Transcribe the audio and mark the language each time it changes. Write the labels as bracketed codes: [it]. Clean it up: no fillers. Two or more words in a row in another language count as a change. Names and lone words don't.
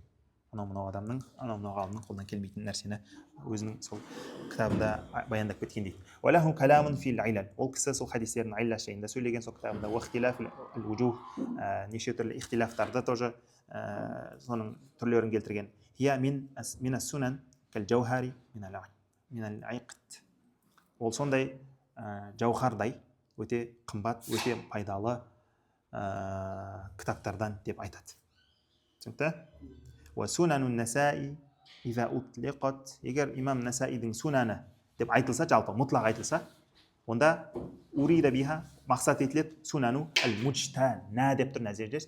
[kk] Анау мынау адамның, анау мынау ғалымның қолынан келмейтін нәрсені өзінің сол кітабында баяндап кеткен дейді. [ar] وله كلام في العلل. [kk] Ол кісі сол хадистердің илла жайында сөйлеген сол кітабында. [ar] واختلاف الوجوه, [kk] неше түрлі ихтилафтарды тоже соның түрлерін келтірген. [ar] هي من السنن كالجوهر من العقد. [kk] Ол сондай жауһардай өте қымбат, өте пайдалы кітаптардан деп айтады. Түсінікті? [ar] وسنن النسائي إذا أطلقت. [kk] Егер имам Насаидің сунаны деп айтылса, жалпы мұтлақ айтылса, онда [ar] أريد بها [kk] мақсат етіледі сунану әл-муджтана деп тұр мына жерде.